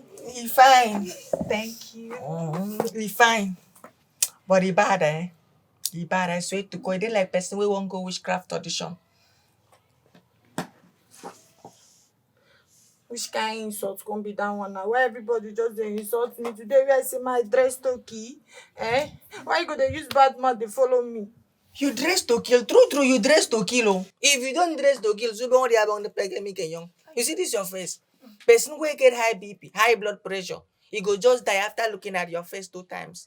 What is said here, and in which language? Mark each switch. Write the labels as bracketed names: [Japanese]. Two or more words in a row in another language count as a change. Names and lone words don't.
[Nigerian Pidgin] He fine. Thank you. He fine. But he bad, eh? He bad, I swear to God. They like person we won't go witchcraft audition. Which kind of insult can be that one now? Why everybody just dey insult me today? Where I see my dress to kill? Eh? Why you go dey use bad mouth dey follow me? You dress to kill. True, you dress to kill. Oh. If you don't dress to kill, so don't worry about the pandemic young. You see this your face? Person who get high BP, high blood pressure, he go just die after looking at your face 2 times.